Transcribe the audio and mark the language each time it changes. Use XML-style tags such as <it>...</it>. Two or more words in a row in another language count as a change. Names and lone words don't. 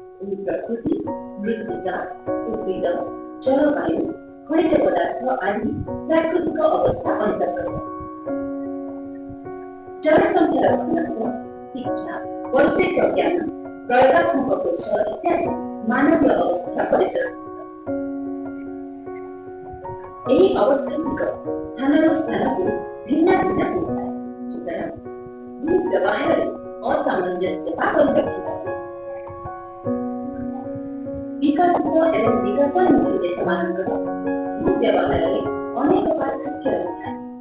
<or>ପ୍ରକୃତି, ମୃତ୍ତିକା, ଉଦ୍ଭିଦ, ଜଳବାୟୁ, ଖଣିଜ ପଦାର୍ଥ ଆଦି ପ୍ରାକୃତିକ ଅବସ୍ଥା ଅନ୍ତର୍ଗତ। ଜନସଂଖ୍ୟାର ଘନତ୍ୱ, ଶିକ୍ଷା, ବୈଷୟିକ ଜ୍ଞାନ, ପ୍ରୟୋଗାତ୍ମକ କୌଶଳ ଇତ୍ୟାଦି ମାନବୀୟ ଅବସ୍ଥା ପରିସର। ଏହି ଅବସ୍ଥାଗୁଡ଼ିକ ସ୍ଥାନରୁ ସ୍ଥାନକୁ ଭିନ୍ନ ଭିନ୍ନ ହୋଇଥାଏ। ସୁତରାଂ ଭୂ ବ୍ୟବହାରରେ ଅସାମଞ୍ଜସ୍ୟ ବା ପରିଲକ୍ଷିତ ହୁଏ। ବିକଶିତ ଏବଂ ବିକାଶୋନ୍ମୁଖୀ ଦେଶମାନଙ୍କର ଭୂ ବ୍ୟବହାରରେ ଅନେକ ପାର୍ଥକ୍ୟ ରହିଥାଏ।</or>